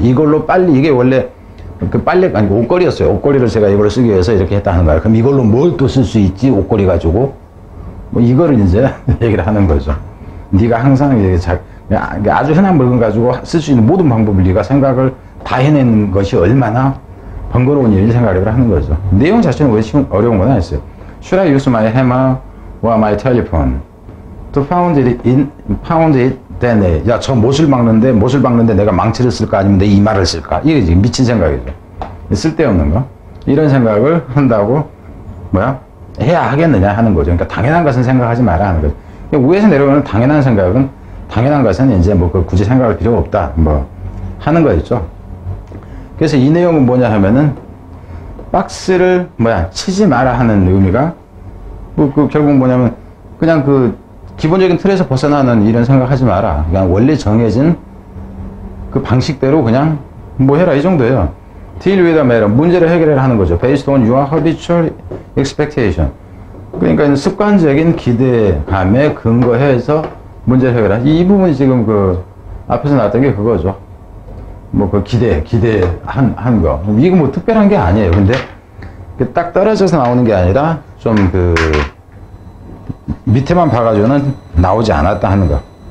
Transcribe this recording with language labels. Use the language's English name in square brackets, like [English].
[Korean] 이걸로 이게 원래 그 빨래 아니고 옷걸이였어요. 옷걸이를 제가 이걸로 쓰기 위해서 이렇게 했다 하는 거야. 그럼 이걸로 뭘 또 쓸 수 있지? 옷걸이 가지고 뭐 이거를 이제 얘기를 하는 거죠. 네가 항상 아주 흔한 물건 가지고 쓸 수 있는 모든 방법을 네가 생각을 다 해낸 것이 얼마나 번거로운 일인지 생각을 하는 거죠. 내용 자체는 왜 어려운 건 아니었어요. [English] Should I use my hammer or my telephone to pound it then [Korean] 야, 저 못을 박는데 내가 망치를 쓸까 아니면 내 이마를 쓸까? 이게 지금 미친 생각이죠. 쓸데없는 거. 이런 생각을 한다고 해야 하겠느냐 하는 거죠. 그러니까 당연한 것은 생각하지 마라 하는 거죠. 위에서 내려오는 당연한 생각은 당연한 것은 이제 뭐 굳이 생각할 필요가 없다 뭐 하는 거 있죠. 그래서 이 내용은 뭐냐 하면은 박스를 치지 마라 하는 의미가 결국 뭐냐면 그냥 기본적인 틀에서 벗어나는 이런 생각하지 마라. 그냥 원래 정해진 그 방식대로 그냥 해라 이 정도예요. [English] Deal with a matter. [Korean] 문제를 해결해라 하는 거죠. [English] Based on your habitual expectation. [Korean] 그러니까 습관적인 기대감에 근거해서 문제를 해결하라. 이 부분이 지금 앞에서 나왔던 게 그거죠. 기대한 거. 이거 뭐 특별한 게 아니에요. 근데 딱 떨어져서 나오는 게 아니라 좀 밑에만 봐가지고는 나오지 않았다 하는 거.